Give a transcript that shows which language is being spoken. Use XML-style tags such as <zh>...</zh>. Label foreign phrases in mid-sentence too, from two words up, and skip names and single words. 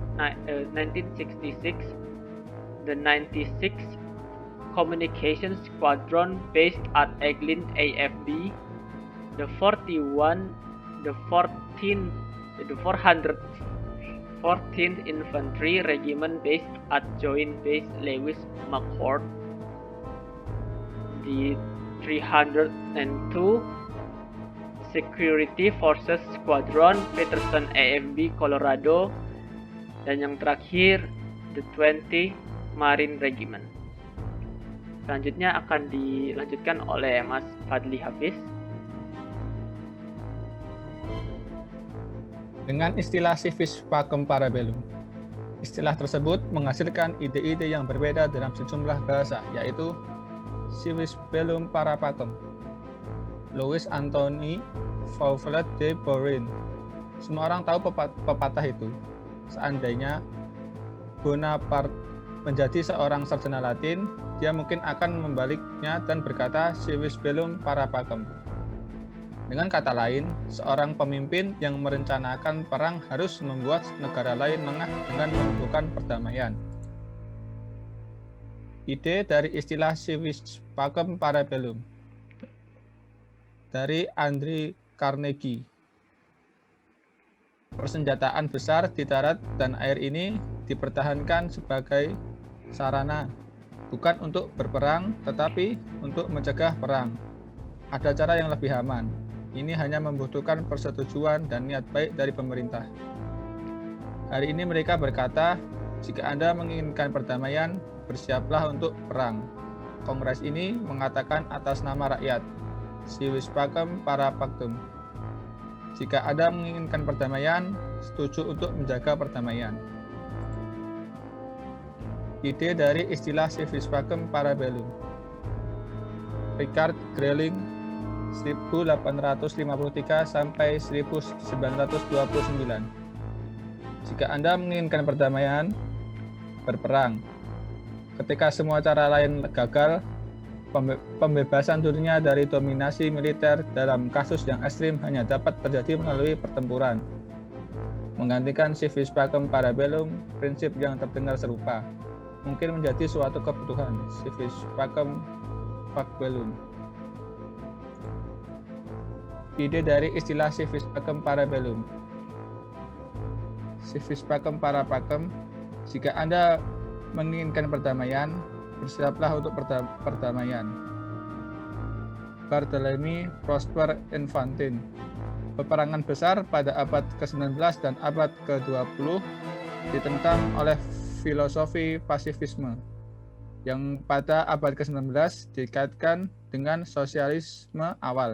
<en>the 96th Communications Squadron based at Eglin AFB, the 414th Infantry Regiment based at Joint Base Lewis McChord, the 302 Security Forces Squadron Peterson AFB Colorado,</en> <id>dan yang terakhir</id> <en>the 20 Marine Regiment.</en> <id>Selanjutnya akan dilanjutkan oleh Mas Fadli Hafiz. Dengan istilah</id> <la>civis pacem parabellum,</la> <id>istilah tersebut menghasilkan ide-ide yang berbeda dalam sejumlah bahasa, yaitu</id> <la>civis bellum para pacem.</la> <id>Louis Anthony Fauvelet de Borin. Semua orang tahu pepatah itu. Seandainya Bonaparte menjadi seorang sarjana Latin, dia mungkin akan membaliknya dan berkata</id> <la>civis bellum para pacem.</la> <id>Dengan kata lain, seorang pemimpin yang merencanakan perang harus membuat negara lain lengah dengan melakukan perdamaian. Ide dari istilah</id> <la>civis pacem para bellum</la> <id>dari Andrew Carnegie. Persenjataan besar di darat dan air ini dipertahankan sebagai sarana, bukan untuk berperang, tetapi untuk mencegah perang. Ada cara yang lebih aman. Ini hanya membutuhkan persetujuan dan niat baik dari pemerintah. Hari ini mereka berkata, jika Anda menginginkan perdamaian, bersiaplah untuk perang. Kongres ini mengatakan atas nama rakyat,</id> <la>civis pacem para pactum.</la> <id>Jika Anda menginginkan perdamaian, setuju untuk menjaga perdamaian. Ide dari istilah</id> <la>civis pacem para bellum.</la> <id>Richard Grayling 1853 sampai 1929. Jika Anda menginginkan perdamaian, berperang. Ketika semua cara lain gagal, pembebasan dunia dari dominasi militer dalam kasus yang ekstrim hanya dapat terjadi melalui pertempuran. Menggantikan</id> <la>civis pacem para bellum,</la> <id>prinsip yang terdengar serupa, mungkin menjadi suatu kebutuhan,</id> <la>civis pacem fac bellum.</la> <id>Ide dari istilah</id> <la>civis pacem para bellum. Civis pacem para pacem,</la> <id>jika Anda menginginkan perdamaian, bersiaplah untuk perdamaian. Barthélemy Prosper Enfantin. Peperangan besar pada abad ke-19 dan abad ke-20 ditentang oleh filosofi pasifisme yang pada abad ke-19 dikaitkan dengan sosialisme awal.</id>